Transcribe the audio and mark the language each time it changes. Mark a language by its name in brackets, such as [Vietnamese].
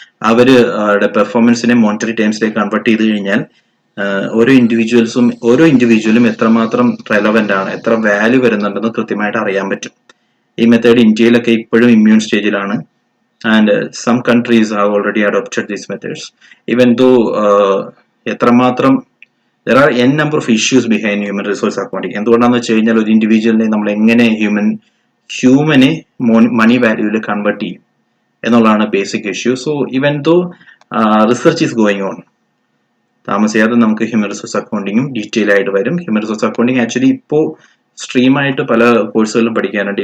[Malayalam] അവരുടെ പെർഫോമൻസിനെ monetary ടേംസിലേക്ക് convert ചെയ്ത് കഴിഞ്ഞാൽ ഓരോ ഇൻഡിവിജ്വലും എത്രമാത്രം റെലവെന്റ് ആണ്, എത്ര വാല്യൂ വരുന്നുണ്ടെന്ന് കൃത്യമായിട്ട് അറിയാൻ പറ്റും. ഈ മെത്തേഡ് ഇന്ത്യയിലൊക്കെ ഇപ്പോഴും ഇമ്മ്യൂൺ സ്റ്റേജിലാണ്. [English] And some countries have already adopted these methods. Even though [Malayalam] എത്രമാത്രം [English] there are n number of issues behind human resource accounting. [Malayalam] എന്തുകൊണ്ടാണെന്ന് വെച്ച് കഴിഞ്ഞാൽ ഒരു ഇൻഡിവിജ്വലിനെ നമ്മൾ എങ്ങനെ ഹ്യൂമനെ മണി വാല്യൂവിൽ കൺവേർട്ട് ചെയ്യും എന്നുള്ളതാണ് basic issue. [English] so even though research is going on, [Malayalam] താമസിയാതെ നമുക്ക് ഹ്യൂമൻ റിസോഴ്സ് അക്കൗണ്ടിങ്ങും ഡീറ്റെയിൽ ആയിട്ട് വരും. ഹ്യൂമൻ റിസോഴ്സ് അക്കൗണ്ടിങ് ആക്ച്വലി ഇപ്പോൾ സ്ട്രീമായിട്ട് പല കോഴ്സുകളിലും പഠിക്കാനുണ്ട്.